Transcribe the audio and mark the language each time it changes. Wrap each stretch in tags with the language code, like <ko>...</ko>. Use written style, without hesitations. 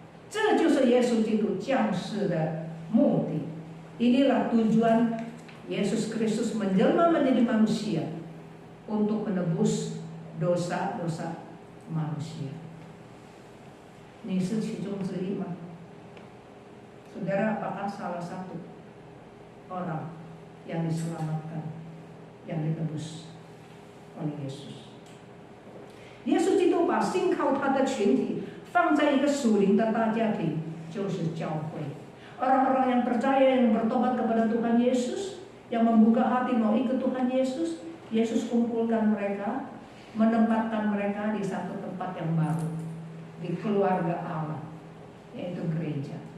<zh>这就是耶稣基督降世的目的。</zh> <id>Inilah tujuan Yesus Kristus menjelma menjadi manusia untuk menebus dosa-dosa manusia.</id> <zh>你是其中之一吗？</zh> <id>Saudara, apakah salah satu orang yang diselamatkan, yang ditebus oleh Yesus?</id> <zh>耶稣基督把信靠他的群体放在一个属灵的大家庭，就是教会。</zh> <id>Orang-orang yang percaya, yang bertobat kepada Tuhan Yesus, yang membuka hati mau ikut Tuhan Yesus, Yesus kumpulkan mereka, menempatkan mereka di satu tempat yang baru, di keluarga Allah, yaitu gereja.</id>